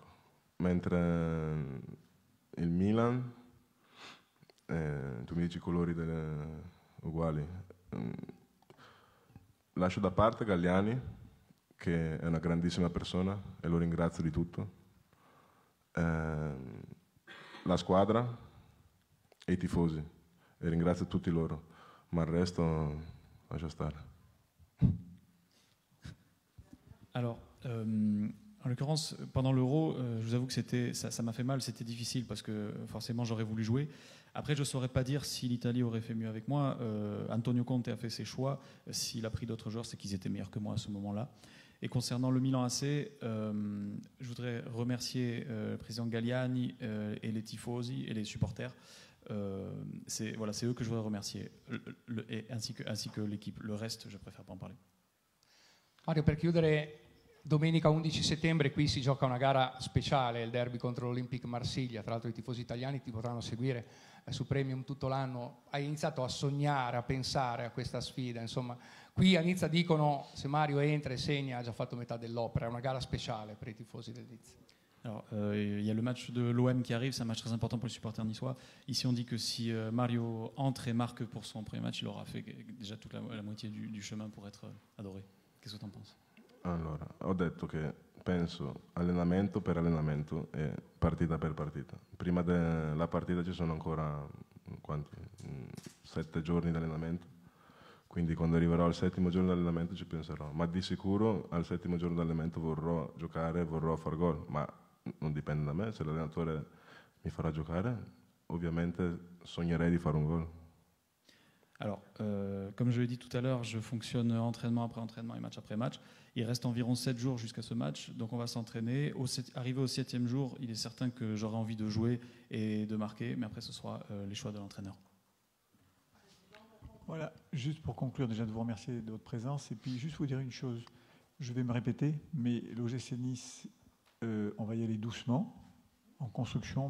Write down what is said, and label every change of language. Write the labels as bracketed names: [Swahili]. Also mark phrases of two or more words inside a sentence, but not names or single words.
[Italian] Mentre il Milan, tu mi dici i colori uguali, lascio da parte Galliani, che è una grandissima persona e lo ringrazio di tutto, la squadra e i tifosi, e ringrazio tutti loro, ma il resto lascia stare. [French] Alors, en l'occurrence, pendant l'Euro, je vous avoue que ça m'a fait mal, c'était difficile parce que forcément j'aurais voulu jouer. Après, je ne saurais pas dire si l'Italie aurait fait mieux avec moi. Antonio Conte a fait ses choix. S'il a pris d'autres joueurs, c'est qu'ils étaient meilleurs que moi à ce moment-là. Et concernant le Milan AC, je voudrais remercier le président Galliani et les tifosi et les supporters. C'est eux que je voudrais remercier, ainsi que l'équipe. Le reste, je préfère pas en parler. [Italian] Mario, per chiudere, domenica 11 settembre qui si gioca una gara speciale, il derby contro l'Olympique Marsiglia. Tra l'altro i tifosi italiani ti potranno seguire su Premium tutto l'anno. Hai iniziato a sognare, a pensare a questa sfida, insomma. Qui a Nizza dicono se Mario entra e segna ha già fatto metà dell'opera, è una gara speciale per i tifosi del Nizza. [French] Alors, il y a le match de l'OM qui arrive, c'est un match très important pour les supporters niçois. Ici, on dit que si Mario entre et marque pour son premier match, il aura fait déjà toute la moitié du chemin pour être adoré. Qu'est-ce que tu en penses? [Italian] Allora, ho detto che penso allenamento per allenamento e partita per partita. Prima della partita ci sono ancora 7 giorni di allenamento, quindi quando arriverò al 7° giorno di allenamento ci penserò, ma di sicuro al 7° giorno di allenamento vorrò giocare, vorrò far gol, ma non dipende da me, se l'allenatore mi farà giocare, ovviamente sognerei di fare un gol. [French] Alors, comme je l'ai dit tout à l'heure, je fonctionne entraînement après entraînement et match après match. Il reste environ 7 jours jusqu'à ce match, donc on va s'entraîner. Arrivé au 7e jour, il est certain que j'aurai envie de jouer et de marquer, mais après ce sera les choix de l'entraîneur. Voilà, juste pour conclure, déjà de vous remercier de votre présence, et puis juste vous dire une chose, je vais me répéter, mais l'OGC Nice, on va y aller doucement, en construction.